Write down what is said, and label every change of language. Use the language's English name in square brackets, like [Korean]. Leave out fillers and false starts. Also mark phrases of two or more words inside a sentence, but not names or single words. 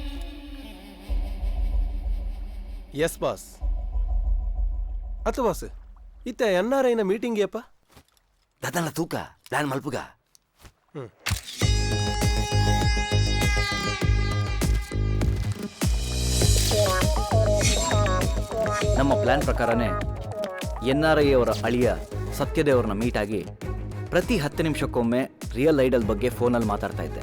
[English] yes boss [Tulu] ಅತ್ತು ಬಾಸ್ ಇತ್ತ ಎನ್ನಾರೈನ ಮೀಟಿಂಗ್ ಏಪ ದದಲ್ಲ ತೂಕ ಪ್ಲಾನ್ ಮಲ್ಪುಗ [Kannada] ನಮ್ಮ ಪ್ಲ್ಯಾನ್ ಪ್ರಕಾರನೇ NRI ಅವರ ಅಳಿಯ ಸತ್ಯದೇವ್ರನ್ನ ಮೀಟ್ ಆಗಿ ಪ್ರತಿ 10 ನಿಮಿಷಕ್ಕೊಮ್ಮೆ ರಿಯಲ್ ಐಡಲ್ ಬಗ್ಗೆ ಫೋನಲ್ಲಿ ಮಾತಾಡ್ತಾ ಇದ್ದೆ.